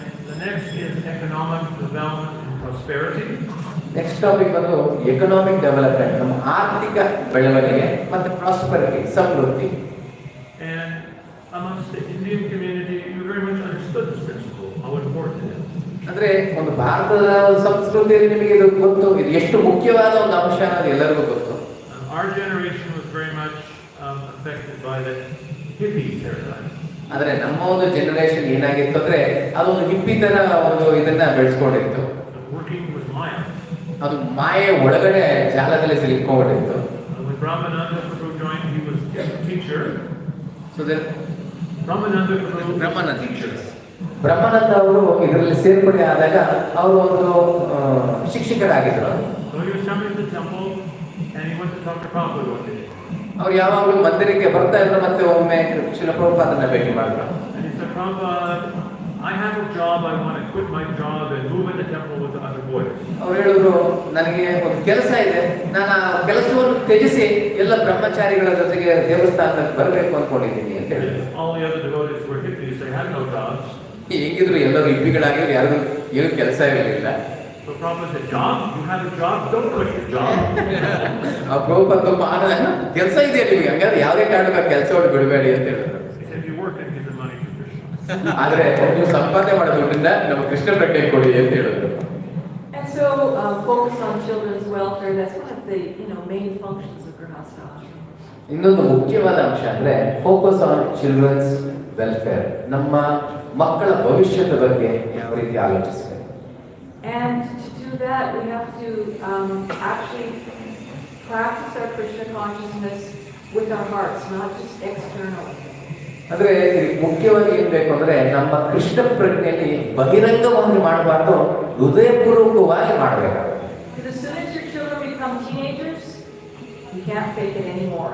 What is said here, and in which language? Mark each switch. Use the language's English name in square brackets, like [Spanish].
[English] The next is economic development and prosperity. Next topic [Kannada] ಬಂದು [English] economic development, [Kannada] ನಮ್ಮ ಆರ್ಥಿಕ ಬೆಳವಣಿಗೆ ಮತ್ತೆ prosperity, Samriddhi. [English] And amongst the Indian community, you very much understood this principle, how important it is. [Kannada] ಅಂದ್ರೆ ಒಂದು ಭಾರತದ ಸಂಸ್ಕೃತಿಯಲ್ಲಿ ನಿಮಗೆ ಇದು ಗೊತ್ತು, ಇದು ಎಷ್ಟು ಮುಖ್ಯವಾದ ಒಂದು ಅಂಶ ಅನ್ನೋದು ಎಲ್ಲರಿಗೂ ಗೊತ್ತು. [English] Our generation was very much affected by the hippie paradigm. [Kannada] ಆದ್ರೆ ನಮ್ಮ ಒಂದು ಜನರೇಷನ್ ಏನಾಗಿತ್ತು ಅಂದ್ರೆ ಅದೊಂದು ಹಿಪ್ಪಿ ತರ ಒಂದು ಇದನ್ನ ಬೆಳೆಸ್ಕೊಂಡಿತ್ತು. [English] Working with Maya. [Kannada] ಅದು ಮಾಯೆ ಒಳಗಡೆ ಜಾಲದಲ್ಲಿ ಸಿಲುಕೊಂಡಿತ್ತು. [English] When Brahmananda Prabhu joined, he was a teacher. So then Brahmananda Prabhu Brahmananda teachers. [Kannada] ಬ್ರಹ್ಮಾನಂದ ಅವರು ಇದರಲ್ಲಿ ಸೇರ್ಪಡೆ ಆದಾಗ ಅವರು ಒಂದು ಶಿಕ್ಷಕರಾಗಿದ್ದರು. [English] So he was coming to the temple and he went to talk to Prabhupada one day. [Kannada] ಅವ್ರು ಯಾವಾಗಲೂ ಮಂದಿರಕ್ಕೆ ಬರ್ತಾ ಇದ್ರು, ಮತ್ತೆ ಒಮ್ಮೆ ಶ್ರೀಲ ಪ್ರಭುಪಾದನ ಭೇಟಿ ಮಾಡಿದ್ರು. [English] And he said, Prabhupada, I have a job, I want to quit my job and move in the temple with the other boys. [Kannada] ಅವ್ರು ಹೇಳಿದ್ರು, ನನಗೆ ಒಂದು ಕೆಲಸ ಇದೆ, ನಾನು ಆ ಕೆಲಸವನ್ನು ತ್ಯಜಿಸಿ ಎಲ್ಲ ಬ್ರಹ್ಮಚಾರಿಗಳ ಜೊತೆಗೆ ದೇವಸ್ಥಾನಕ್ಕೆ ಬರಬೇಕು ಅನ್ಕೊಂಡಿದ್ದೀನಿ ಅಂತ ಹೇಳಿದ್ರು. [English] All the other devotees were hippies, they had no jobs. [Kannada] ಹೆಂಗಿದ್ರು ಎಲ್ಲರೂ ಹಿಪ್ಪಿಗಳಾಗಿದ್ರು, ಯಾರಿಗೂ ಏನು ಕೆಲಸ ಇರಲಿಲ್ಲ. [English] So Prabhupada said, job? You have a job? Don't quit your job. [Kannada] ಆ ಪ್ರಭುಪಾದ ತುಂಬ ಕೆಲಸ ಇದೆಯಾ ನಿಮಗೆ, ಹಂಗಾದ್ರೆ ಯಾವುದೇ ಕಾರಣಕ್ಕೆ ಕೆಲಸವನ್ನು ಬಿಡಬೇಡಿ ಅಂತ ಹೇಳಿದ್ರು. [English] He said, if you work and give the money to Krishna. [Kannada] ಆದ್ರೆ ನೀವು ಸಂಪಾದನೆ ಮಾಡೋದ್ರಿಂದ ನಮ್ಮ ಕೃಷ್ಣ ಪ್ರಜ್ಞೆ ಕೊಡಿ ಅಂತ ಹೇಳಿದ್ರು. [English] And so focus on children's welfare, that's one of the main functions of Grahasta ashram. [Kannada] ಇನ್ನೊಂದು ಮುಖ್ಯವಾದ ಅಂಶ ಅಂದ್ರೆ [English] focus on children's welfare, [Kannada] ನಮ್ಮ ಮಕ್ಕಳ ಭವಿಷ್ಯದ ಬಗ್ಗೆ ಯಾವ ರೀತಿ ಆಲೋಚಿಸಬೇಕು. [English] And to do that, we have to actually practice our Krishna consciousness with our hearts, not just externally. [Kannada] ಅಂದ್ರೆ ಮುಖ್ಯವಾಗಿ ಏನ್ ಬೇಕು ಅಂದ್ರೆ ನಮ್ಮ ಕೃಷ್ಣ ಪ್ರಜ್ಞೆಯಲ್ಲಿ ಬಹಿರಂಗವಾಗಿ ಮಾಡಬಾರ್ದು, ಹೃದಯಪೂರ್ವಕವಾಗಿ ಮಾಡಬೇಕಾಗುತ್ತೆ. [English] Because as soon as your children become teenagers, you can't fake it anymore.